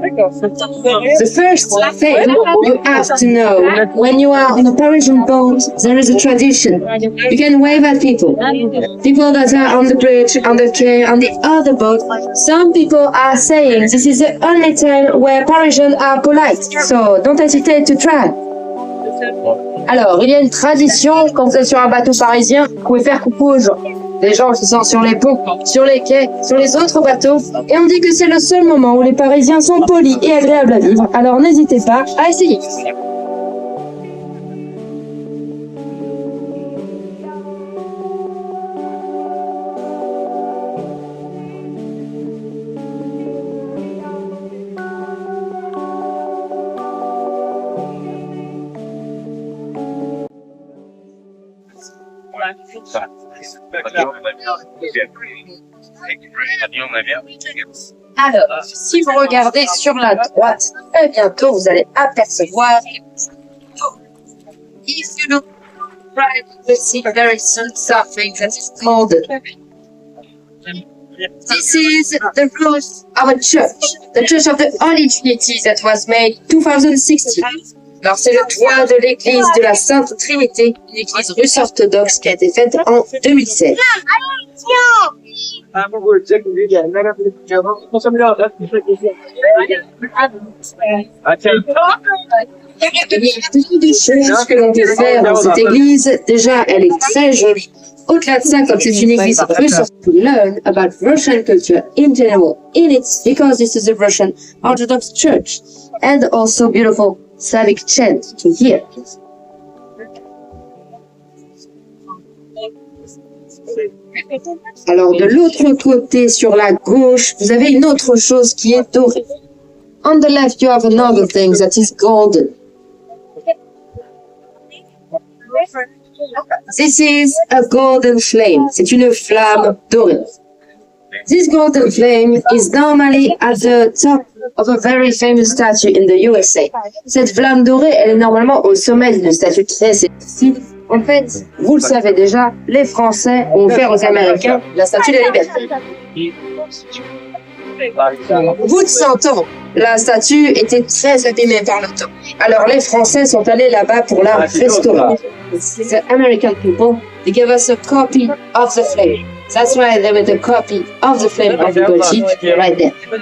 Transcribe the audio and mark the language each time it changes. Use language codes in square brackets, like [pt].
[en] The first thing you have to know, when you are on a Parisian boat, there is a tradition. You can wave at people. People that are on the bridge, on the train, on the other boat. Some people are saying this is the only time where Parisians are polite. So don't hesitate to try. [fr] Alors, il y a une tradition, quand vous êtes sur un bateau parisien, vous pouvez faire coucou aux gens. Les gens qui sont sur les ponts, sur les quais, sur les autres bateaux. Et on dit que c'est le seul moment où les Parisiens sont polis et agréables à vivre. Alors n'hésitez pas à essayer. Alors, si vous regardez sur la droite, très bientôt vous allez apercevoir. [en] If you look right, you will see very soon something that is called. This is the roof of a church, the Church of the Holy Trinity that was made 2016. [fr] Alors c'est le toit de l'église de la Sainte Trinité, une église russe orthodoxe qui a été faite en 2016. Il y a beaucoup de choses que l'on peut faire dans cette église. Déjà, elle est très jolie. au-delà de ça, comme c'est une église russe, [en] to learn about Russian culture in general, in its, because this is a Russian Orthodox Church, and also beautiful Slavic chant to hear. [fr] Alors, de l'autre côté, sur la gauche, vous avez une autre chose qui est dorée. [en] On the left, you have another thing that is golden. This is a golden flame. [fr] C'est une flamme dorée. [en] This golden flame is normally at the top of a very famous statue in the USA. [fr] Cette flamme dorée, elle est normalement au sommet d'une statue très célèbre. En fait, vous le savez déjà, les Français ont offert aux Américains la statue de la liberté. Au bout de 100 ans, la statue était très abîmée par le temps. Alors les Français sont allés là-bas pour la restaurer. [en] The American people, they gave us a copy of the flame. That's why they made a copy of the flame of the gold sheep right there.